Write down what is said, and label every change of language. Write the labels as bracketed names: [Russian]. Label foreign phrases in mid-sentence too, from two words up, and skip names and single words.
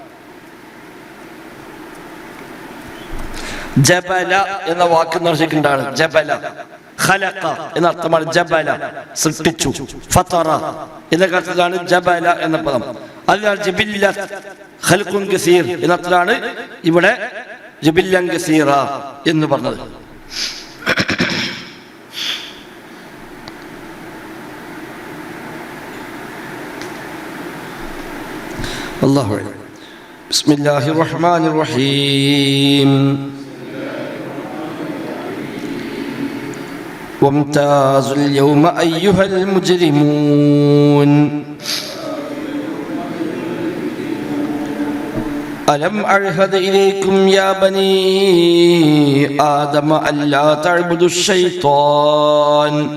[Malayalam] ജബല എന്ന വാക്ക് നിർദ്ദേശിക്കുന്നതാണ്. [Arabic] جبل خلق [Malayalam] എന്ന അർത്ഥമാണ്. ജബല സൃഷ്ടിച്ചു. ഫതറ എന്ന അർത്ഥത്തിലാണ് ജബല എന്ന പദം. അതിനാൽ [Arabic] جبلة خلق كثير [Malayalam] എന്ന അർത്ഥത്തിലാണ് ഇവിടെ [Arabic] جبلا كثيرا [Malayalam] എന്ന് പറഞ്ഞത്. [Arabic] الله أعلم. بسم الله الرحمن الرحيم. وامتازوا اليوم أيها المجرمون ألم أعهد إليكم يا بني آدم ألا تعبدوا الشيطان